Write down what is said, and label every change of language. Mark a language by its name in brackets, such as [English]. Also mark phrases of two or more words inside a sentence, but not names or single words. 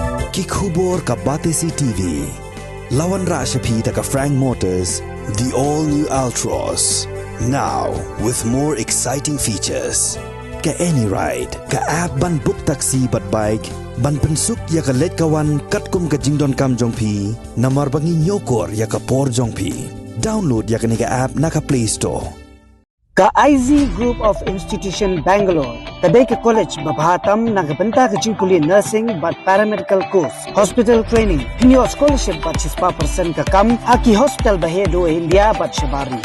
[Khasi] Kikhubor ka Batesi TV. Lawan Rashapi ka Frank Motors. [English] The all-new Altros. Now with more exciting features. [Khasi] Ka any ride, ka app ban book taxi bat bike, ban pensuk ya ka let kawan katkum ka jingdon kam jongpi, namar bangi nyokor ya ka por jongpi. Download ya ka nika app na ka Play Store. Ka IZ Group of Institution Bangalore, kadai ke college babhatam nagabanta ka jingpuli nursing but [English] paramedical course, hospital training, [Khasi] kinyo scholarship but 6% ka kam, haki hospital bahedo India but shabari.